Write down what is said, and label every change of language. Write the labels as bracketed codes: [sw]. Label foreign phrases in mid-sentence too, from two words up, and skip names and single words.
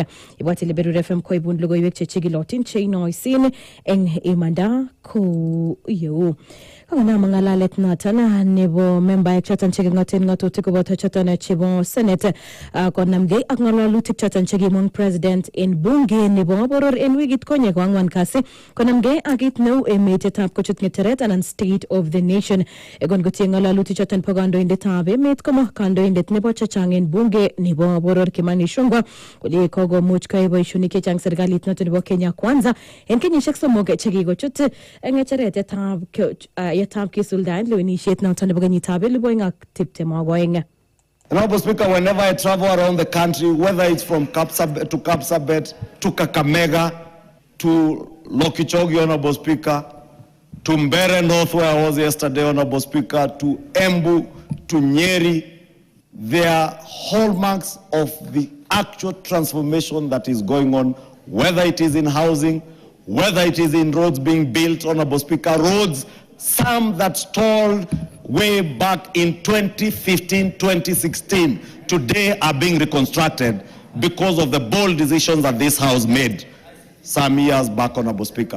[kln] Ibwat ile Berur FM koibun logoiwek chechigilotin cheinoisin en imanda ko yeu. Kona mangalalet noton nebo membaek choton chekingoten ngatutik koboto choton chebo Senate konamgei ak ngalalutik choton chekimong president en bunge nebo boror en wikit konye ko angwan kasi konamgei ak kit neu emetab kochut ngecheret anan [en] state of the nation [kln] egon kotieng ngalalutik choton po kandoindetab emet komo kandoindet nebo chechang en bunge nebo boror Kimani Ichung'wah kole kokomuch koyai boisionik chechang serikalit noton nebo Kenya Kwanza en kenyisiek somok chekikochut ngecheret yetab kisuldaen lewenisiet noton nebo kenyitab 2022. [en] Honorable Speaker, whenever I travel around the country, whether it's from Kapsabet to Kakamega to Lokichogi, Honorable Speaker, to Mbere North where I was yesterday, Honorable Speaker, to Embu, to Nyeri, there are hallmarks of the actual transformation that is going on, whether it is in housing, whether it is in roads being built, Honorable Speaker, roads, some that stalled way back in 2015, 2016, today are being reconstructed because of the bold decisions that this House made some years back, Honorable Speaker.